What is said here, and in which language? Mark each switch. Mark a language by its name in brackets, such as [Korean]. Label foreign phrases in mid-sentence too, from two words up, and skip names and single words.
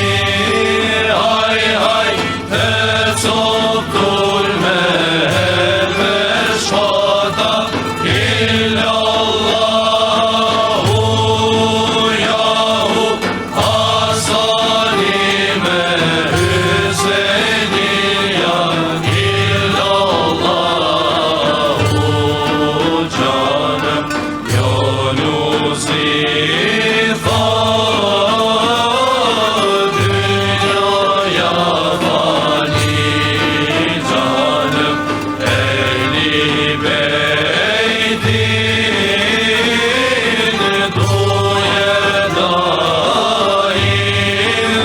[Albanian] Haj, haj, të coptur me helme shpata, [Arabic] illallahu jahu, Hasani me [Turkish] Hüseynia, illallahu canım, Yunusi dünyaya fani canım, ehli beytin duye daim.